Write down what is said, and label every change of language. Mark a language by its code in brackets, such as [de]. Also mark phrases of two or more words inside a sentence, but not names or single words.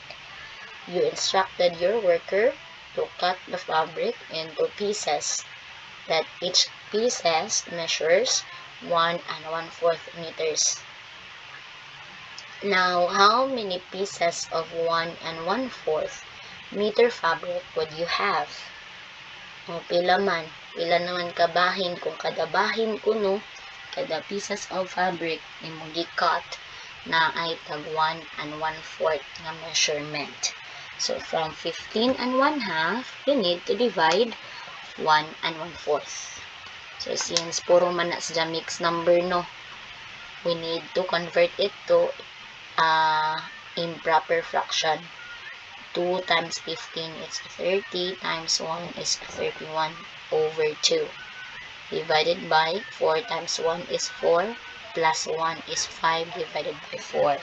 [en] You instructed your worker to cut the fabric into pieces, that each pieces measures 1 and 1/4 meters. Now, how many pieces of 1 and 1/4 meter fabric would you have? [ceb] O pila naman ka bahin kung kada bahin kuno, kada [en] pieces of fabric [ceb] imong gi-cut na ay tag 1 1/4 nga measurement. [en] So from 15 1/2, you need to divide 1 1/4. So since [ceb] puro man na sa [en] mixed number no, we need to convert it to improper fraction. 2 times 15 is 30 times 1 is 31 over 2. Divided by 4 times 1 is 4 plus 1 is 5 divided by 4.